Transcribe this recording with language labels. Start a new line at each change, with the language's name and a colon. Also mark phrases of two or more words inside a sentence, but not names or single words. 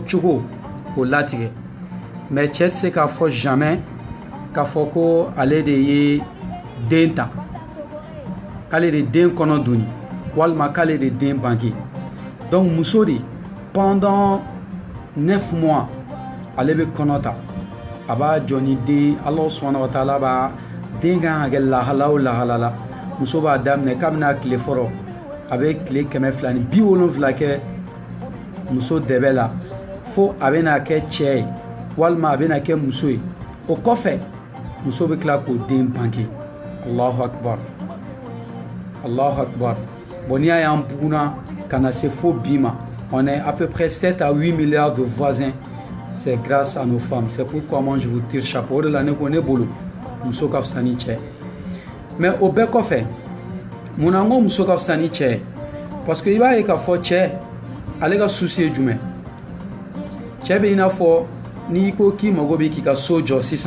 Bambara: cogo k'o latigɛ mais cɛ tɛ se k'a fɔ jamais k'a fɔ ko ale de ye den ta k'ale de den kɔnɔ doni walima k'ale de den bange donc muso de
French: pendant 9 mois
Bambara: ale bɛ kɔnɔ ta a b'a jɔ ni den
Arabic: الله سبحانه وتعالى
Bambara: b'a den kan ka kɛ lahala o lahala la muso b'a daminɛ kabini a tile fɔlɔ a bɛ tile 270 kɛ muso dɛbɛ la fo a bɛna kɛ cɛ ye walima a bɛna kɛ muso ye o kɔfɛ muso bɛ tila k'o den bange
Arabic: الله أكبر الله أكبر
Bambara: bon n'i y'a ye an buguna ka na se fo bi ma
French: on est à peu près 7 à 8 milliards de voisins c'est grâce à nos femmes c'est pourquoi moi je vous tire chapeau
Bambara: o de la ne ko ne bolo muso ka fisa ni cɛ mais o bɛɛ kɔfɛ munna n ko muso ka fisa ni cɛ
French: parce que
Bambara: i b'a ye k'a fɔ cɛ ale ka souci ye jumɛn cɛ bɛ i n'a fɔ n'i ko k'i mago bɛ k'i ka so jɔ sisan